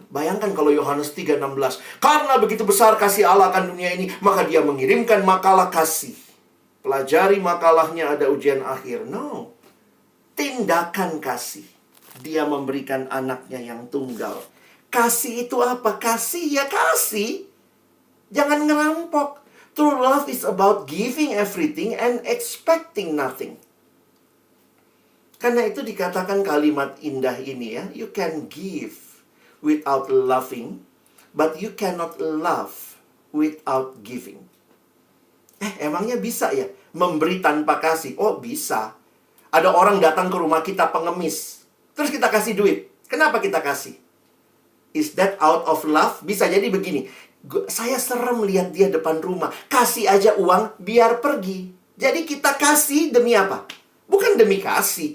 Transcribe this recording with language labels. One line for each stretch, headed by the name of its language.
Indonesian: Bayangkan kalau Yohanes 3:16, karena begitu besar kasih Allah akan dunia ini, maka dia mengirimkan makalah kasih. Pelajari makalahnya, ada ujian akhir. No. Tindakan kasih. Dia memberikan anaknya yang tunggal. Kasih itu apa? Kasih ya kasih. Jangan ngerampok.
English: True love is about giving everything and expecting nothing.
Indonesian: Karena itu dikatakan kalimat indah ini ya.
English: You can give without loving, but you cannot love without giving.
Indonesian: Emangnya bisa ya? Memberi tanpa kasih? Oh, bisa. Ada orang datang ke rumah kita pengemis. Terus kita kasih duit. Kenapa kita kasih?
English: Is that out of love?
Indonesian: Bisa jadi begini. Saya serem lihat dia depan rumah. Kasih aja uang biar pergi. Jadi kita kasih demi apa? Bukan demi kasih.